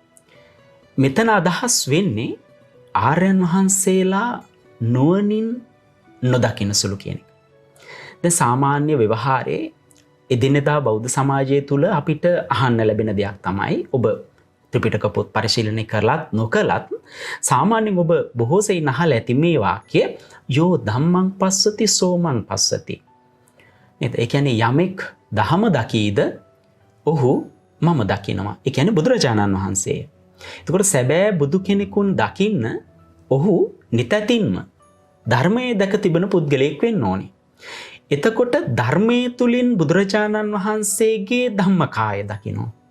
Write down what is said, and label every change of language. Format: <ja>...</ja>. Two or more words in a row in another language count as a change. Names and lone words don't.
<si>මෙතන අදහස් වෙන්නේ ආර්යයන් වහන්සේලා නුවණින් නොදකින සුළු කියන එක. දැන් සාමාන්‍ය ව්‍යවහාරයේ එදිනෙදා බෞද්ධ සමාජය තුල අපිට අහන්න ලැබෙන දෙයක් තමයි, ඔබ ත්‍රිපිටක පොත් පරිශීලනය කරලත් නොකලත් සාමාන්‍යයෙන් ඔබ බොහෝ සෙයින් අහලා ඇති මේ වාක්‍ය</si> <pi>යෝ ධම්මං පස්සති සෝමං පස්සති.</pi> <si>නේද? ඒ කියන්නේ යමෙක් ධම දකීද ඔහු මම දකිනවා. ඒ කියන්නේ බුදුරජාණන් වහන්සේ. එතකොට සැබෑ බුදු කෙනෙකුන් දකින්න ඔහු නිතැතින්ම ධර්මයේ දැක තිබෙන පුද්ගලයෙක් වෙන්න ඕනේ. එතකොට ධර්මයේ තුලින් බුදුරජාණන් වහන්සේගේ ධම්මකාය දකිනවා.</si>